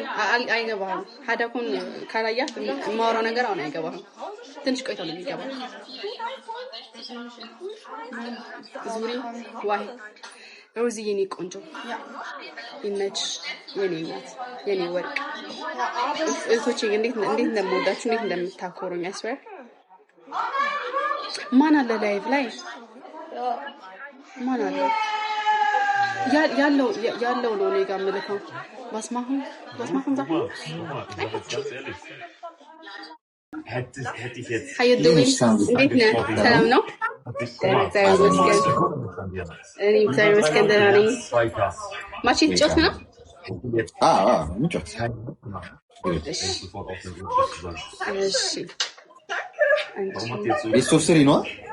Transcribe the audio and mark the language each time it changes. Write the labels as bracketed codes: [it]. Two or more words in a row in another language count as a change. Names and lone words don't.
[am] አይገባህም። ሀዳኮን ካላያት የማወራው ነገር አሁን አይገባህም። ትንሽ ቆይቶ ነው የሚገባው። ዙሪ ዋይ ሮዚ የኔ ቆንጆ ይመችሽ የኔ እናት የኔ ወርቅ እህቶቼ እንዴት እንደምወዳችሁ እንዴት እንደምታኮሩኝ አስበር ማን አለ ላይቭ ላይ ማን አለ ያለው ነው እኔ ጋር የምልከው ባስማሁን [de] hätte ich jetzt [am] እንዴት ነህ? ሰላም ነው? እግዚአብሔር ይመስገን ደህና ነኝ። ማቼ ትጫወት ነው? እሺ [en] best of three ነው።